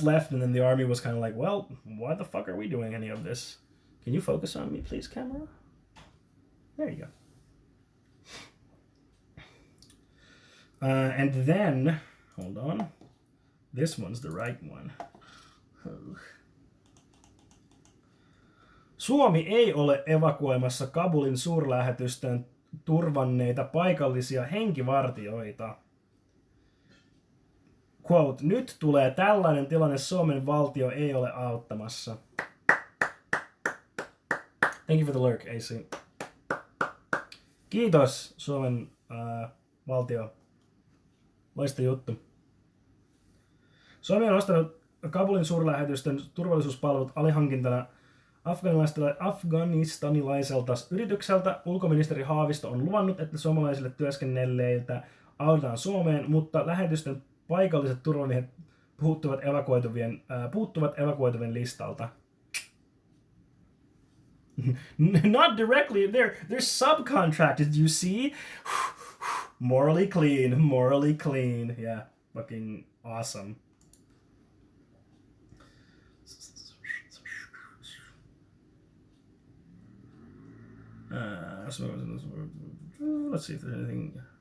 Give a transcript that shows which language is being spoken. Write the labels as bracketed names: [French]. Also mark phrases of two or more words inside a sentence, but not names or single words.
[English] left, and then the army was kind of like, well, why the fuck are we doing any of this? Can you focus on me, please, camera? There you go. And then, hold on. This one's the right one. [Finnish] Suomi ei ole evakuoimassa Kabulin suurlähetystön turvanneita paikallisia henkivartioita. Quote, nyt tulee tällainen tilanne, Suomen valtio ei ole auttamassa. [English] Thank you for the lurk, AC. [Finnish] Kiitos, Suomen valtio. Loista juttu. Suomi on ostanut Kabulin suurlähetystön turvallisuuspalvelut alihankintana afganistanilaiselta yritykseltä. Ulkoministeri Haavisto on luvannut, että suomalaisille työskennelleiltä autetaan Suomeen, mutta lähetystön paikalliset turvamiehet puuttuvat evakuoituvien listalta. [English] Not directly, they're subcontracted, you see? Morally clean. Yeah, fucking awesome. Let's see if there's anything.